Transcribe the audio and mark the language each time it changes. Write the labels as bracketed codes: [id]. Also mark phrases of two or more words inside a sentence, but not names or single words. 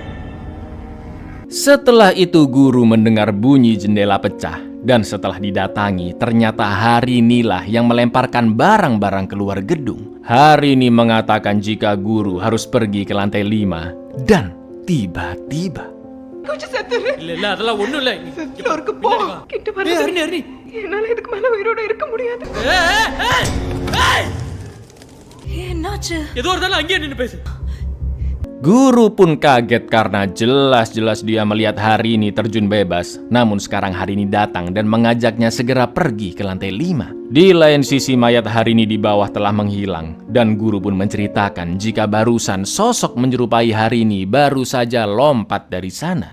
[id] Setelah itu guru mendengar bunyi jendela pecah. Dan setelah didatangi, ternyata Harini lah yang melemparkan barang-barang keluar gedung. Harini mengatakan jika guru harus pergi ke lantai 5. Dan tiba-tiba [ta] இல்ல அதெல்லாம் ஒண்ணும் இல்ல ஃப்ளோருக்கு போ கிட்ட வர ஹரிணி என்னால இதுக்கு மேல உயிரோட இருக்க முடியாது என்னாச்சு? ஏதோ ஒரு தடவை அங்கேயே நின்னு பேசு. [id] Guru pun kaget karena jelas-jelas dia melihat Harini terjun bebas. Namun sekarang Harini datang dan mengajaknya segera pergi ke lantai 5. Di lain sisi mayat Harini di bawah telah menghilang. Dan guru pun menceritakan jika barusan sosok menyerupai Harini baru saja lompat dari sana.